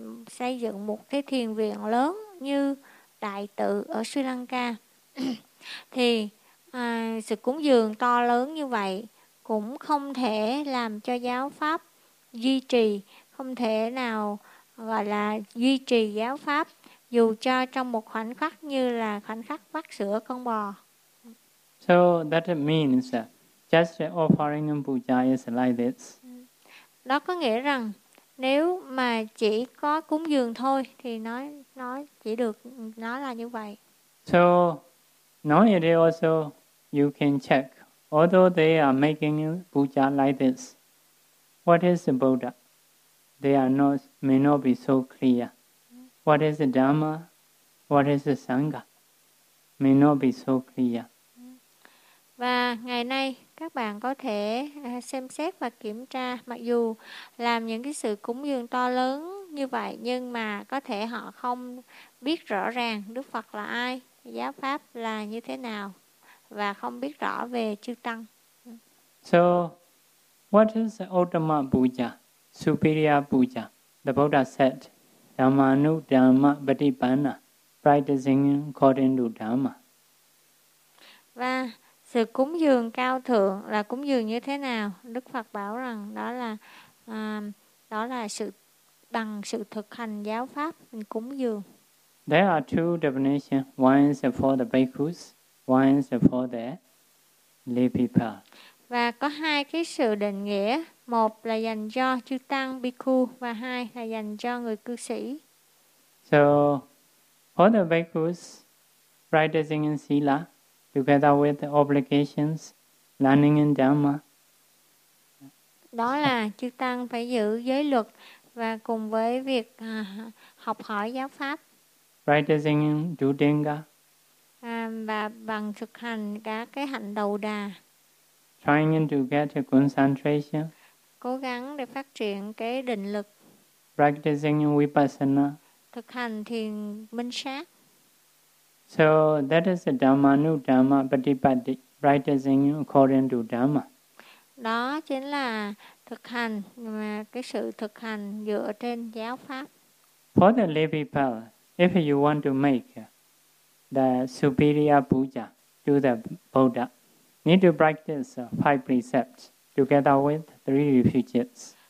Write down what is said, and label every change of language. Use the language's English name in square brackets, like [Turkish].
[Vietnamese] xây dựng một cái thiền viện lớn như Đại Tự ở Sri Lanka, thì sự cúng dường to lớn như vậy cũng không thể làm cho giáo pháp duy trì, không thể nào gọi là duy trì giáo pháp dù cho trong một khoảnh khắc như là khoảnh khắc vắt sữa con bò. [English] So that means just offering puja is like this. [Vietnamese] Đó có nghĩa rằng nếu mà chỉ có cúng dường thôi thì nó chỉ được nó là như vậy. [English] So nowadays also you can check, although they are making puja like this, what is the Buddha? They are not, may not be so clear. What is the Dhamma? What is the Sangha? May not be so clear. [Vietnamese] Và ngày nay các bạn có thể xem xét và kiểm tra, mặc dù làm những cái sự cúng dường to lớn như vậy, nhưng mà có thể họ không biết rõ ràng Đức Phật là ai, giáo pháp là như thế nào, và không biết rõ về chư tăng. [English] So, what is the Uttama Puja, Superior Puja? The Buddha said, Dhammanu Dhamma Patipanna, practicing according to Dhamma. [Vietnamese] Và sự cúng dường cao thượng là cúng dường như thế nào? Đức Phật bảo rằng đó là sự bằng sự thực hành giáo pháp mình cúng dường. [English] There are two definitions. One is for the bhikkhus, one is for the lay people. [Vietnamese] Và có hai cái sự định nghĩa. Một là dành cho chư tăng bhikkhu và hai là dành cho người cư sĩ. [English] So, for the bhikkhus, practicing in sila, together with the obligations, learning in dhamma. [Vietnamese] Đó là chư tăng phải giữ giới luật và cùng với việc học hỏi giáo pháp. [English] Practicing in dhudenga. [Vietnamese] Và bằng thực hành cả cái hạnh đầu đà. [English] Trying to get a concentration. [Vietnamese] Cố gắng để phát triển cái định lực. [English] Practicing vipassana. [Vietnamese] Thực hành thiền minh sát. [English] So that is the Dhammanu Dhamma Patipatti, practicing according to Dhamma. [Vietnamese] Đó chính là thực hành, cái sự thực hành dựa trên giáo pháp. [English] For the lay people, if you want to make the superior puja to the Buddha, need to practice five precepts together with three refuges.